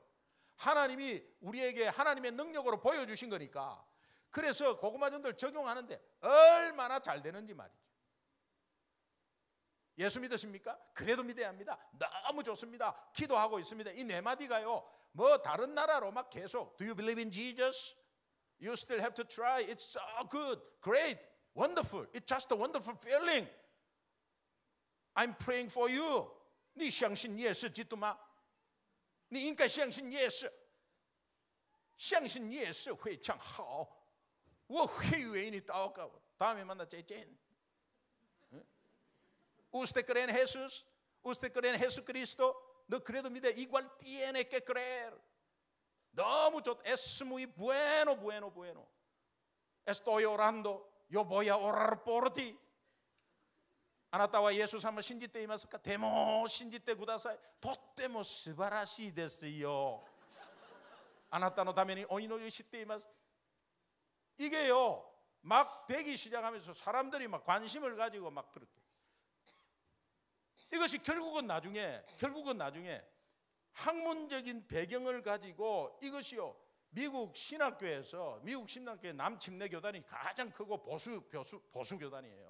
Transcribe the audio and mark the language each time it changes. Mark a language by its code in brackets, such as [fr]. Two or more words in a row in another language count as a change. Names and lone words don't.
[ko] 하나님이 우리에게 하나님의 능력으로 보여주신 거니까. 그래서 고구마 전도를 적용하는데 얼마나 잘 되는지 말이죠. 예수 믿으십니까? 그래도 믿어야 합니다. 너무 좋습니다. 기도하고 있습니다. 이 네 마디가요, 뭐 다른 나라로 막 계속 [en] Do you believe in Jesus? You still have to try. It's so good, great, wonderful. It's just a wonderful feeling. I'm praying for you. [zh] 你相信耶稣基督吗？你应该相信耶稣，相信耶稣非常好。我会为你祷告。 [ko] 다음에 만나 [zh] 째젠. [es] Usted cree en Jesús? Usted cree en Jesucristo? No credo mide igual tiene que creer. [ko] 너무 좋다. [es] Es muy bueno, bueno, bueno. Estoy orando. Yo voy a orar por ti. [ja] あなたはイエス様を信じていますか？でも信じてください。とっても素晴らしいですよ。あなたのためにお祈りしています。 [ko] 이게요, 막 되기 시작하면서 사람들이 막 관심을 가지고 막 그렇게. 이것이 결국은 나중에 학문적인 배경을 가지고 이것이요, 미국 신학교에서 미국 신학교의 남침례 교단이 가장 크고 보수 교단이에요.